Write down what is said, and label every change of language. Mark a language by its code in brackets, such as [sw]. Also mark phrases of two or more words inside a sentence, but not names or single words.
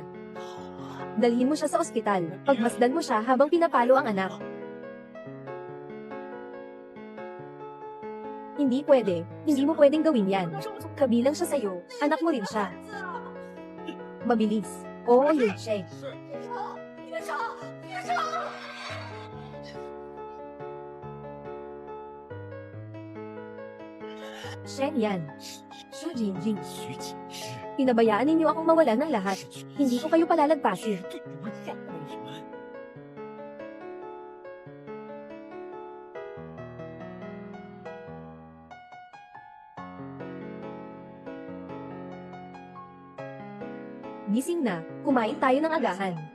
[tl] Dalhin mo siya sa ospital. Pagmasdan mo siya habang pinapalo ang anak. Hindi pwede. Hindi mo pwedeng gawin yan. Kabilang siya sa'yo. Anak mo rin siya. Mabilis. Oo, Yuncheng. [zh] 别吵！别吵！ [tl] Shen Shen Yan. Shu Jingjing. Pinabayaan ninyo akong mawala ng lahat. Hindi ko kayo palalagpasin. Gising na, kumain tayo ng agahan.